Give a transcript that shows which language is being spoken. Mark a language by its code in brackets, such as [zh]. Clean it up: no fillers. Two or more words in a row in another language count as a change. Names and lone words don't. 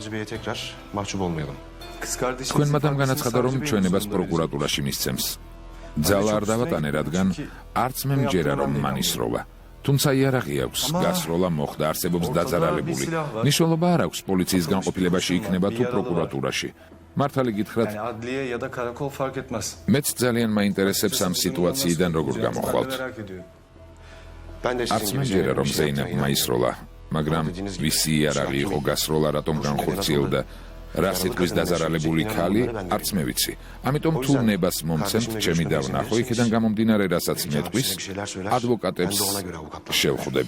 [ka] თქვენ მათამ განაცხადა, რომ ჩვენებას პროკურატურაში მისცემს. ძალა არ დავატანე, რადგან არც მე მჯერა რომ მან ისროლა. თუმცა იარაღი აქვს, გასროლა მოხდა, არსებობს დაძარალებული. მნიშვნელობა არ აქვს პოლიციის განყოფილებაში იქნება თუ პროკურატურაში. მართალი გითხრათ, [tr] Yani adliye ya da karakol fark etmez. [ka] მეც ძალიან მაინტერესებს ამ სიტუაციიდან როგორ გამოხვალთ. [tr] Merak ediyorum. Ben de [ka] არც sizin მე gibi მჯერა რომ Zeynep'in ზეინებმა ისროლა, მაგრამ ვისი იარაღი იყო გასროლა, რატომ განხორციელდა, რა სიტყვის დაძარალებული ქალი, არც მე ვიცი. ამიტომ თუ ნებას მომცემთ, ჩემი დავნახო, იქიდან გამომდინარე, რასაც მეტყვის, ადვოკატებს შევხვდები.